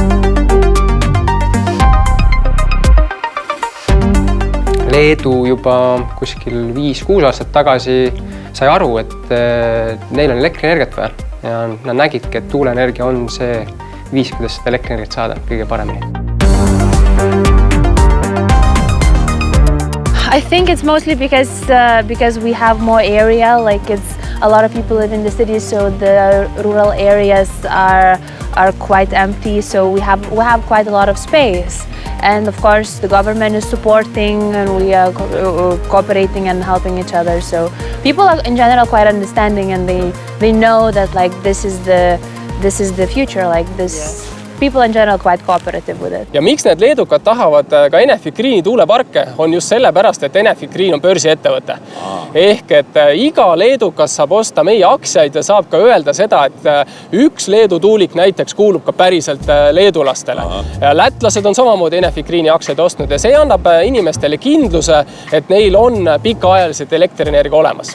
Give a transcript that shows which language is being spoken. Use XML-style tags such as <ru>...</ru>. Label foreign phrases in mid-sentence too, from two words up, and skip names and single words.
<et>Leedu juba kuskil 5-6 aastat tagasi sai aru, et neil on elektrienergiat vaja ja nad nägidki, et tuuleenergia on see viis, kuidas seda elektrienergiat saada kõige paremini.</et> <en>I think it's mostly because we have more area, like it's a lot of people live in the cities, so the rural areas are quite empty, so we have quite a lot of space. And of course the government is supporting and we are cooperating and helping each other. So people are in general quite understanding and they know that like this is the future, like this. Yeah. People in general quite cooperative with it.</en> <et>Ja miks need leedukad tahavad ka Enefit Greeni tuuleparke on just sellepärast, et Enefit Green on börsiettevõte. Ehk et iga leedukas saab osta meie aktsiaid ja saab ka öelda seda, et üks Leedu tuulik näiteks kuulub ka päriselt leedulastele. Ja lätlased on samamoodi Enefit Greeni aktsiaid ostnud ja see annab inimestele kindluse, et neil on pikaajaliselt elektrienergia olemas.</et>